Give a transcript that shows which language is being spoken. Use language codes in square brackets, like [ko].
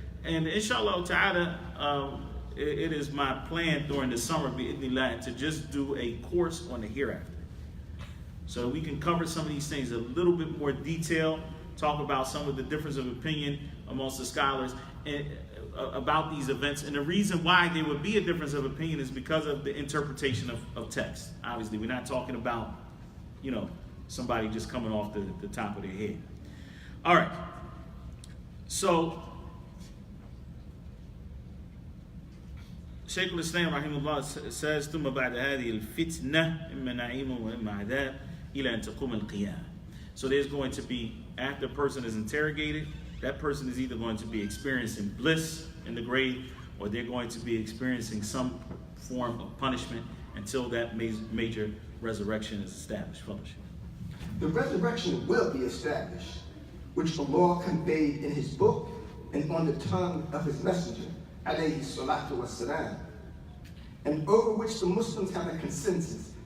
[en] And inshallah ta'ala, it is my plan during the summer to just do a course on the hereafter, so we can cover some of these things a little bit more detail, talk about some of the difference of opinion amongst the scholars about these events. And the reason why there would be a difference of opinion is because of the interpretation of text. Obviously, we're not talking about, somebody just coming off the top of their head. All right. [ar] So, Shaykh al-Islam rahimahullah says, ثم بعد هذه الفتنة إما نعيم وإما عذاب إلى أن تقوم القيامة. [en] So there's going to be, after a person is interrogated, that person is either going to be experiencing bliss in the grave, or they're going to be experiencing some form of punishment until that major resurrection is established. The resurrection will be established, which Allah conveyed in His book and on the tongue of His messenger, alayhi salatu wassalam, and over which the Muslims have a consensus.